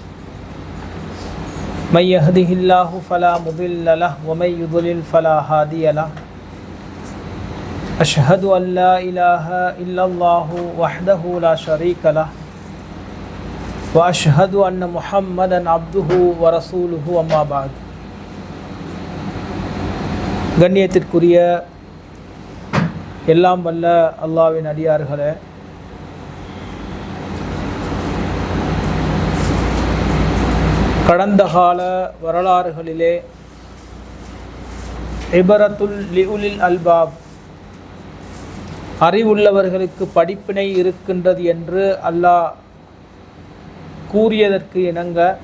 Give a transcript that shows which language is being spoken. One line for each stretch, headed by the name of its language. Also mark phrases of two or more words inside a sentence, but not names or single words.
Arabic: من يهده الله فلا مضل له ومن يضلل فلا هادي له. أشهد أن لا إله إلا الله وحده لا شريك له وأشهد أن محمدا عبده ورسوله أما بعد.
Tamil: கண்ணியத்திற்குரிய எல்லாம் வல்ல அல்லாஹ்வின் அடியார்களே, கடந்த கால வரலாறுகளிலே
Arabic: عبرة لأولي الألباب,
Tamil: அறிவுள்ளவர்களுக்கு படிப்பினை இருக்கின்றது என்று அல்லாஹ் கூறியதற்கு இணங்க